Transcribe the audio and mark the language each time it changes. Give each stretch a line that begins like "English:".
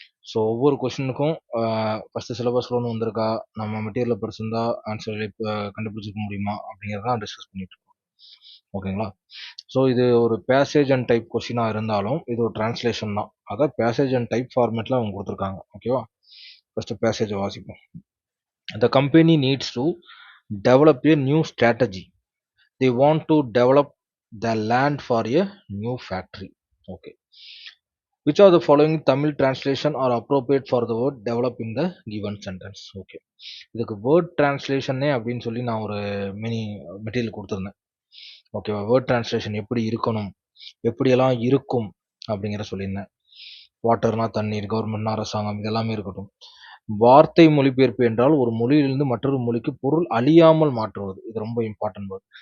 Tamil: So ஒவ்வொரு கொஸ்டினுக்கும் first சிலபஸ்ல ஒன்று வந்திருக்கா, நம்ம மெட்டீரியல் படிச்சிருந்தா ஆன்சர் இப்போ கண்டுபிடிச்சிக்க முடியுமா அப்படிங்கிறதான் டிஸ்கஸ் பண்ணிட்டு இருக்கோம். ஓகேங்களா? ஸோ இது ஒரு பேசேஜ் அண்ட் டைப் கொஸ்டினாக இருந்தாலும் இது ஒரு டிரான்ஸ்லேஷன் தான். அதை பேசேஜ் அண்ட் டைப் ஃபார்மேட்டில் அவங்க கொடுத்துருக்காங்க. ஓகேவா? ஃபஸ்ட்டு பேசேஜை வாசிப்போம்.
English: The company needs to develop a new strategy. They want to develop the land for a new factory. Okay. Which of the following Tamil translation are appropriate for the word develop in the given sentence? Okay.
Tamil: இதுக்கு word டிரான்ஸ்லேஷனே அப்படின்னு சொல்லி நான் ஒரு mini material கொடுத்துருந்தேன். ஓகேவா? Word translation எப்படி இருக்கணும், எப்படியெல்லாம் இருக்கும் அப்படிங்கிற சொல்லியிருந்தேன். வாட்டர்னா தண்ணீர், கவர்மெண்ட்னா அரசாங்கம், இதெல்லாமே இருக்கட்டும். வார்த்தை மொழிபெயர்ப்பு என்றால் ஒரு மொழியிலிருந்து மற்றொரு மொழிக்கு பொருள் அழியாமல் மாற்றுவது. இது ரொம்ப இம்பார்ட்டன்ட் வேர்ட்.